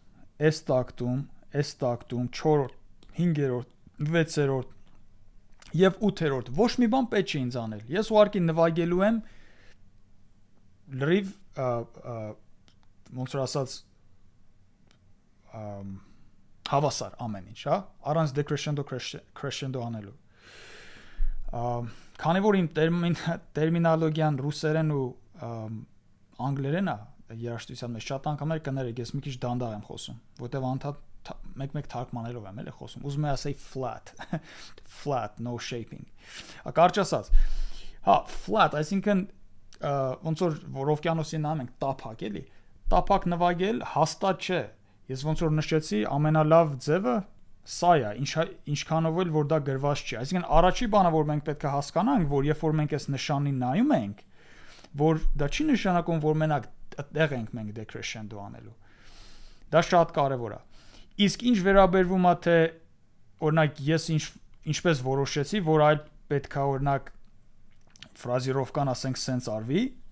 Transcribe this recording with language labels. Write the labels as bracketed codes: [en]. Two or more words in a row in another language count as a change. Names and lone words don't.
[hy] 4-րդ, 5-րդ, 6-րդ եւ 8-րդ ոչ մի բան պետք չի ինձ անել։ Ես ուղղակի նվագելու եմ լրիվ ոնց որ ասած հավասար ամեն ինչ, հա, առանց [it] decrescendo crescendo [hy] անելու։ Քանի որ իմ տերմինոլոգիան ռուսերեն ու անգլերեն է երաժշտության մեջ շատ անգամներ կներեք, ես մի քիչ դանդաղ եմ խոսում, որտեվ անդադ մեկ թարգմանելով եմ էլի խոսում։ Ուզում եմ ասել [en] flat, no shaping։ [hy] Կարճ ասած, հա, flat, այսինքն ոնց որ օվկիանոսի նայում ենք տափակ, էլի։ Տափակ նվագել հաստատ չէ։ Ես ոնց որ նշեցի, ամենալավ ձևը սա է, ինչքանով էլ որ դա գրված չի։ Այսինքն առաջի բանը, որ մենք պետք է հասկանանք, որ երբ որ մենք այս նշանին նայում ենք, որ դա չի նշանակում, որ մենակ այդտեղ ենք մենք decrescendo անելու։ Դա շատ կարևոր է։ Իսկ ինչ վերաբերվում է թե օրինակ ես ինչպես որոշեցի, որ այլ պետք է օրինակ ֆրազիրովկան ասենք սենց արվի,